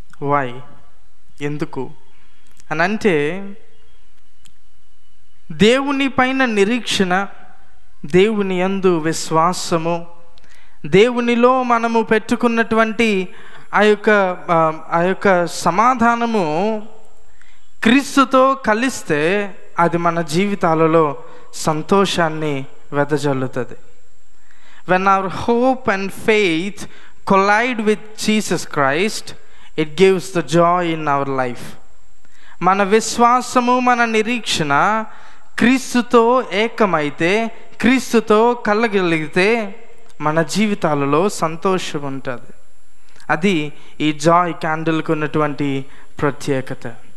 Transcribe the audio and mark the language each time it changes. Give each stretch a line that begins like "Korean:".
Telugu: Why, ఎందుకు అని అంటే, దేవుని పైన నిరీక్షణ, దేవుని యందు విశ్వాసము, దేవునిలో మనము పెట్టుకున్నటువంటి ఆ యొక్క సమాధానము క్రీస్తుతో కలిస్తే అది మన జీవితాలలో సంతోషాన్ని వెదజల్లుతుంది.
English: When our hope and faith collide with Jesus Christ, it gives the joy in our life.
Telugu: మన విశ్వాసము, మన నిరీక్షణ క్రీస్తుతో ఏకమైతే, క్రీస్తుతో కలగలిగితే మన జీవితాలలో సంతోషం ఉంటుంది. అది ఈ జాయ్ క్యాండిల్కి ఉన్నటువంటి ప్రత్యేకత.